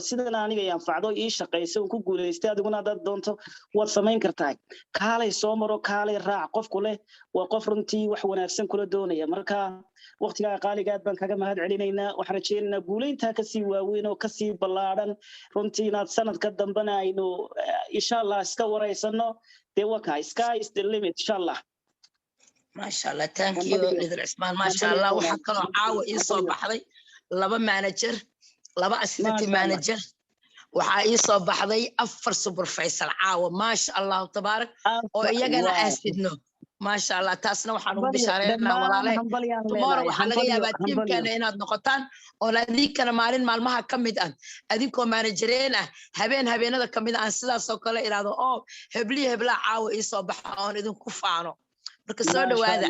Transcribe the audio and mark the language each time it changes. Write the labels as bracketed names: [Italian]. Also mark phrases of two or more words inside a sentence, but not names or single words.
[Somali] sidan aniga ay anfacdo ii shaqeysay oo ku guuleystay adiguna dad doonto waad samayn kartaa kaalay soo maro kaalay raac qofku leh waa qof runtii wax wanaagsan kula doonaya marka waqtiga qaaliga aad baan kaga mahad celinaynaa waxaan rajeynaynaa guuleynta ka sii waaweyn oo ka sii ballaaran runtii inaad sanadka dambana aynu [Arabic] إن شاء الله [Somali] iska wareysano dee waka [English] sky is the limit [Arabic] إن شاء الله ما شاء الله [English] thank you [Somali] ليدر عثمان [Arabic] ما شاء الله [Somali] waxa kala caawa ii soo baxday laba manager laba assistant manager waxa ii soo baxday afar supervisor caawa [Arabic] ما شاء الله تبارك [Somali] oo iyagana aasidno [Arabic] ما شاء الله [Somali] taasna waxaan u bishaareynaa walaalahay tomorrow waxa laga yaabaa teamkana inaad noqotaan oo adinkana maalin maalmaha kamid ah adinkoo managereen ah habeenada kamid ah sidaas oo kale iraado oo hebla caawa ii soo baxa oo idinku faano marka soo dhawaada